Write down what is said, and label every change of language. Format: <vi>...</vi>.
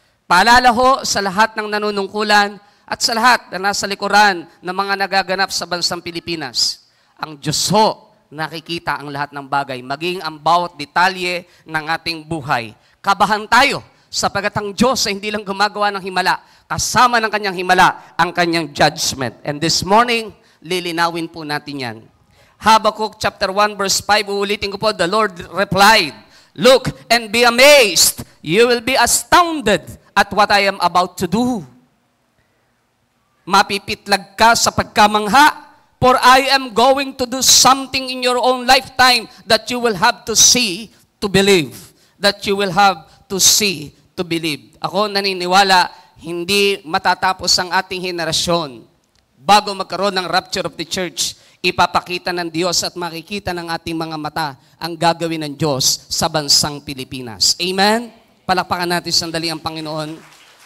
<tl>Paalala ho sa lahat ng nanunungkulan, at sa lahat na nasa likuran ng mga nagaganap sa bansang Pilipinas, ang Diyos ho nakikita ang lahat ng bagay, maging ang bawat detalye ng ating buhay. Kabahan tayo sapagat ang Diyos ay hindi lang gumagawa ng himala, kasama ng kanyang himala ang kanyang judgment.</tl> <en>And this morning,</en> <tl>lilinawin po natin yan.</tl> <en>Habakkuk chapter 1 verse 5,</en> <tl>uulitin ko po,</tl> <en>the Lord replied, "Look and be amazed, you will be astounded at what I am about to do."</en> <tl>Mapipitlag ka sa pagkamangha,</tl> <en>for I am going to do something in your own lifetime that you will have to see to believe. That you will have to see to believe.</en> <tl>Ako naniniwala, hindi matatapos ang ating henerasyon. Bago magkaroon ng</tl> <en>rapture of the church,</en> <tl>ipapakita ng Diyos at makikita ng ating mga mata ang gagawin ng Diyos sa bansang Pilipinas. Amen? Palakpakan natin sandali ang Panginoon.</tl>